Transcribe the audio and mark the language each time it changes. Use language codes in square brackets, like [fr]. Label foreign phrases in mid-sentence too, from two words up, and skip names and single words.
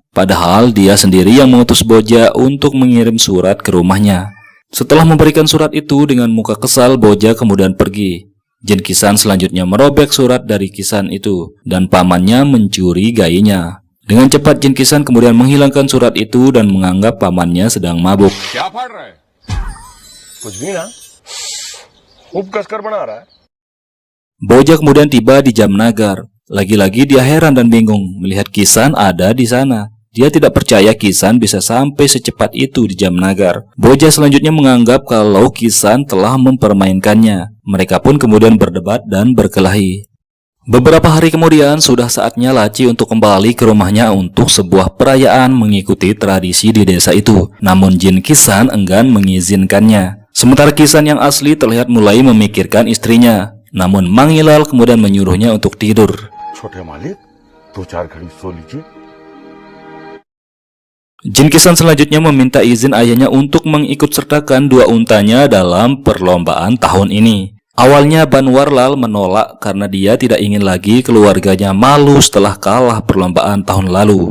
[id] Padahal dia sendiri yang mengutus Boja untuk mengirim surat ke rumahnya. Setelah memberikan surat itu dengan muka kesal, Boja kemudian pergi. Jin Kisan selanjutnya merobek surat dari Kisan itu dan pamannya mencurigainya. Dengan cepat Jin Kisan kemudian menghilangkan surat itu dan menganggap pamannya sedang mabuk. [hi] क्या पढ़ रहा है? कुछ भी ना, खूब कसकर बना रहा है। [id] Boja kemudian tiba di Jamnagar. Lagi-lagi dia heran dan bingung melihat Kisan ada di sana. Dia tidak percaya Kisan bisa sampai secepat itu di Jamnagar. Boja selanjutnya menganggap kalau Kisan telah mempermainkannya. Mereka pun kemudian berdebat dan berkelahi. Beberapa hari kemudian sudah saatnya Laci untuk kembali ke rumahnya untuk sebuah perayaan mengikuti tradisi di desa itu. Namun Jin Kisan enggan mengizinkannya. Sementara Kisan yang asli terlihat mulai memikirkan istrinya. Namun Mangilal kemudian menyuruhnya untuk tidur. [hi] छोटे मालिक 2-4 घड़ी सो लीजिए। [id] Jin Kisan selanjutnya meminta izin ayahnya untuk mengikut sertakan 2 untanya dalam perlombaan tahun ini. Awalnya Banwarlal menolak karena dia tidak ingin lagi keluarganya malu setelah kalah perlombaan tahun lalu.